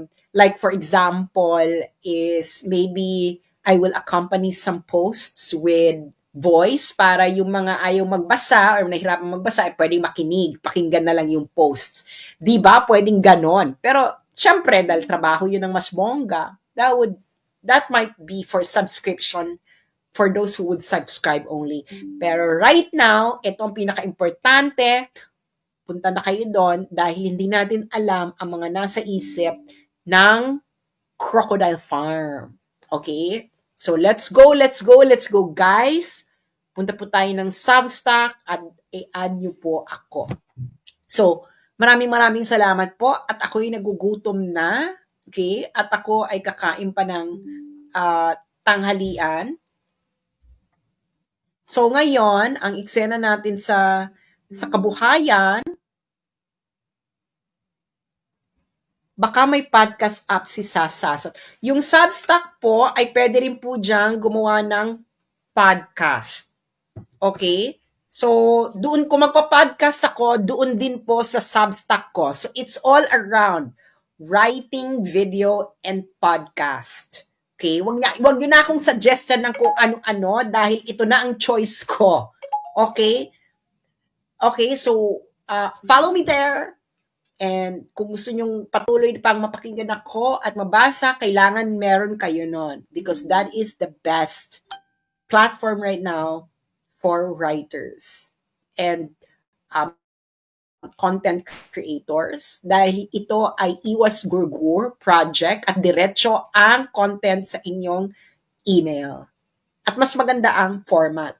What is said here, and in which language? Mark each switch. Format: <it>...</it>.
<en>Like for example, is maybe I will accompany some posts with voice</en> <tl>para yung mga ayaw magbasa or nahihirapan magbasa ay pwedeng makinig, pakinggan na lang yung posts. Di ba? Pwedeng ganon. Pero, syempre, dahil trabaho yun ng mas bongga,</tl> <en>that might be for subscription for those who would subscribe only.</en> <tl>Pero right now, ito ang pinaka-importante, punta na kayo doon dahil hindi natin alam ang mga nasa isip ng Crocodile Farm. Okay?</tl> <en>So, let's go, guys.</en> <tl>Punta po tayo ng Substack at i-add nyo po ako. So, maraming salamat po at ako'y nagugutom na. Okay? At ako ay kakain pa ng tanghalian. So, ngayon, ang eksena natin sa kabuhayan, baka may podcast app si Sasasot. Yung Substack po ay pwede rin po dyan gumawa ng podcast. Okay? So, doon ko magpa-podcast ako, doon din po sa Substack ko.</tl> <en>So, it's all around. writing, video, and podcast. Okay?</en> <tl>Wag yun na akong suggestion ng kung ano-ano dahil ito na ang choice ko.</tl> <en>Okay? Okay, so follow me there.</en> <tl>And kung gusto nyong patuloy pang mapakinggan ako at mabasa, kailangan meron kayo nun.</tl> <en>Because that is the best platform right now for writers and content creators.</en> <tl>Dahil ito ay Iwas Gurgur project at diretso ang content sa inyong email. At mas maganda ang format.</tl>